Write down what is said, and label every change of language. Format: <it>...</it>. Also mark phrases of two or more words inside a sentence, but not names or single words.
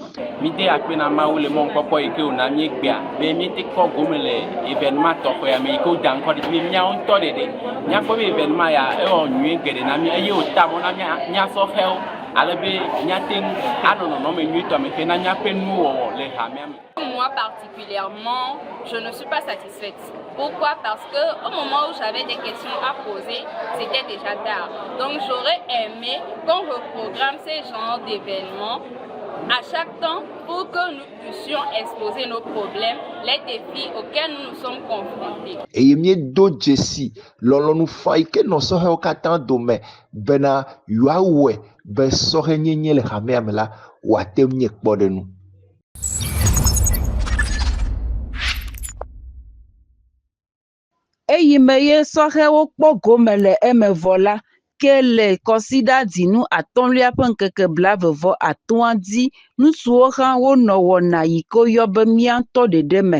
<ee>Míde akpe na Mawu le mɔnukpɔkpɔ yi ke wòna míegbea be míete kpɔ gome le événement tɔxɛ me yi ke woda ŋkɔ ɖi be míawo ŋutɔ ɖeɖe míakpɔ be événement ya ewɔ nyuie geɖe na mí eye wòta mɔ na mía sɔhɛwo ale be míate ŋu anɔ nɔnɔme nyuietɔ me ke na míaƒe nuwɔwɔ le hamea me.</ee> <fr>Moi particulièrement, je ne suis pas satisfaite. Pourquoi? Parce que au moment où j'avais des questions à poser, c'était déjà tard. Donc j'aurais aimé qu'on reprogramme ces genres d'événements à chaque temps pour que nous puissions exposer nos problèmes, les défis auxquels nous nous sommes confrontés.</fr> <ee>Eye miedo dzesi lɔlɔnu fa yi ke nɔ sɔhɛwo katã dome bena yewoawɔe be sɔhɛ nyenye le hamea me la wòate ŋu nye kpɔ ɖe nu. Eyi me ye sɔhɛwo kpɔ gome le eme vɔ la ke le kɔsida dzinu atɔ̃lia ƒe ŋkeke blavevɔ atɔ̃a dzi ŋutsuwo hã wonɔ wɔna yi ke woyɔ be míaŋtɔ ɖeɖe me.</ee>